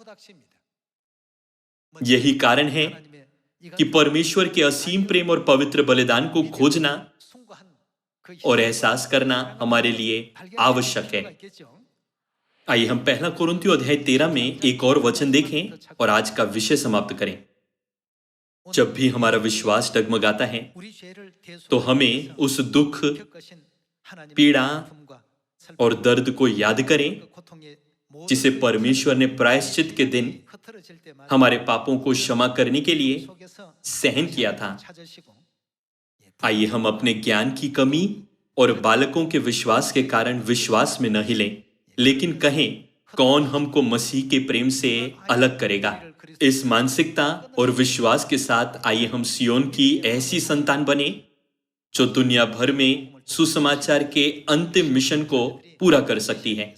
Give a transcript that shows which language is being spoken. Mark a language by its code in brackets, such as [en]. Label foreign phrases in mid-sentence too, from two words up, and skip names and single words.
[hi] यही कारण है कि परमेश्वर के असीम प्रेम और पवित्र बलिदान को खोजना और एहसास करना हमारे लिए आवश्यक है। आइए हम पहला कुरिन्थियों अध्याय 13 में एक और वचन देखें और आज का विषय समाप्त करें। जब भी हमारा विश्वास डगमगाता है [ko] 우리 죄를 [hi] तो [ko] 대속하기 [hi] हमें [ko] 위해서 [hi] उस दुख, [ko] 겪으신 하나님의 [hi] पीड़ा [ko] 아픔과 [hi] और [ko] 슬픔, [hi] दर्द को याद करें [ko] 그 고통의 모든 [hi] जिसे परमेश्वर ने प्रायश्चित के दिन [ko] 흩어질 때마다 [hi] हमारे पापों को क्षमा करने के लिए [ko] 속에서 [hi] सहन किया था। [ko] 찾으시고, [hi] आइए हम अपने ज्ञान की कमी और बालकों के विश्वास के कारण विश्वास में न हिलें, लेकिन कहें कौन हमको मसीह के प्रेम से अलग करेगा। इस मानसिकता और विश्वास के साथ आइए हम सियोन की ऐसी संतान बने जो दुनिया भर में सुसमाचार के अंतिम मिशन को पूरा कर सकती है।